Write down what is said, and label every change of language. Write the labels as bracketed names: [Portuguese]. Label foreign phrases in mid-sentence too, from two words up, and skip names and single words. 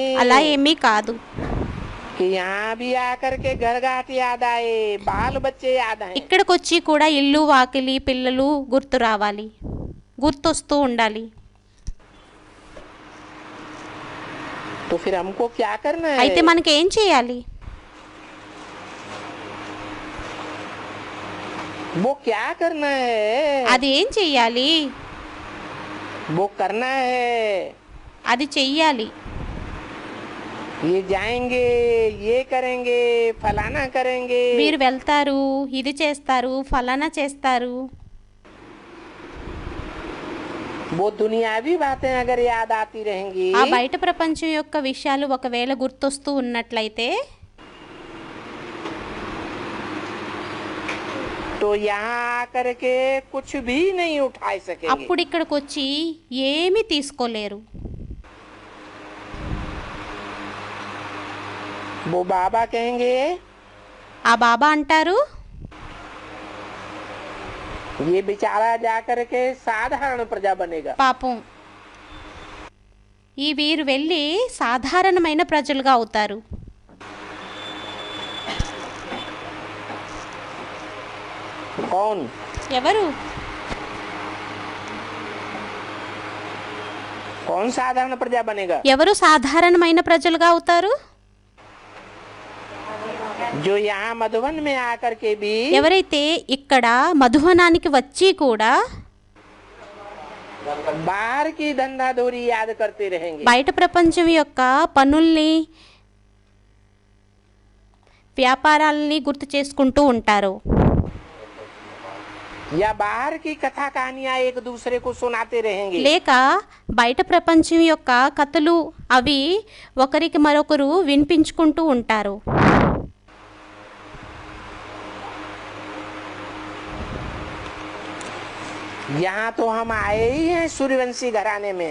[Telugu] అలా ఏమీ కాదు. [Hindi] कि यहाँ भी आकर के घर घाट याद आए, बाल बच्चे याद आए। [Telugu] ఇక్కడికి వచ్చి కూడా ఇల్లు వాకిలి పిల్లలు గుర్తు రావాలి, గుర్తొస్తూ ఉండాలి. [Hindi] तो फिर हमको क्या करना है? [Telugu] అయితే మనకి ఏం చేయాలి? [Hindi] वो क्या करना है? [Telugu] అది ఏం చెయ్యాలి? [Hindi] वो करना है। [Telugu] అది చెయ్యాలి. [Hindi] ये जाएंगे, ये करेंगे, फलाना करेंगे। [Telugu] మీరు వెళ్తారు, ఇది చేస్తారు, ఫలానా చేస్తారు. [Hindi] वो दुनियावी बातें अगर याद आती रहेंगी [Telugu] ఆ బయట ప్రపంచం యొక్క విషయాలు ఒకవేళ గుర్తొస్తూ ఉన్నట్లయితే [Hindi] तो यहाँ आकर के कुछ भी नहीं उठा सकेंगे। [Telugu] అప్పుడు ఇక్కడికి వచ్చి ఏమీ తీసుకోలేరు. [Hindi] वो बाबा कहेंगे, [Telugu] ఆ బాబా అంటారు, [Hindi] ये बेचारा जाकर के साधारण प्रजा बनेगा। [Telugu] పాపం ఈ వీరు వెళ్ళి సాధారణమైన ప్రజలుగా అవుతారు. [Hindi] कौन? [Telugu] ఎవరు? [Hindi] कौन साधारण प्रजा बनेगा? [Telugu] ఎవరు సాధారణమైన ప్రజలుగా అవుతారు? [Hindi] जो यहाँ मधुबन में आकर के भी [Telugu] ఎవరైతే ఇక్కడ మధువనానికి వచ్చి కూడా [Hindi] बाहर की धंधाधोरी याद करते रहेंगे। [Telugu] బయట ప్రపంచం యొక్క పనుల్ని వ్యాపారాలని గుర్తు చేసుకుంటూ ఉంటారు. [Hindi] या बाहर की कथा कहानियां एक दूसरे को सुनाते रहेंगे। [Telugu] లేక బయట ప్రపంచం యొక్క కథలు అవి ఒకరికి మరొకరు వినిపించుకుంటూ ఉంటారు. [Hindi] यहाँ तो हम आए ही हैं सूर्यवंशी घराने में।